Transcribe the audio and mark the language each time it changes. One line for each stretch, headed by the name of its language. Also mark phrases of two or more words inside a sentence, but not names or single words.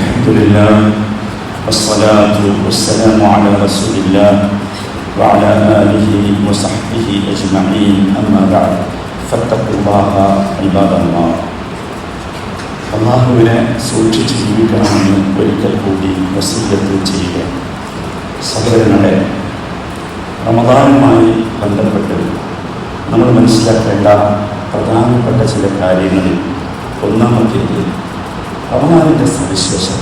Arabic: لله والصلاة والسلام على رسول الله وعلى آله وصحبه أجمعين أما بعد فاتقوا الله عباد الله.
Malayalam: അള്ളാഹുവിനെ സൂക്ഷിച്ച് ജീവിക്കണമെന്ന് ഒരിക്കൽ കൂടി വസീയത്ത് ചെയ്യുക. സഹോദരങ്ങളെ, റമദാനുമായി ബന്ധപ്പെട്ട് നമ്മൾ മനസ്സിലാക്കേണ്ട പ്രധാനപ്പെട്ട ചില കാര്യങ്ങളിൽ ഒന്നാമത്തേത് റമദാനിൻ്റെ സവിശേഷത.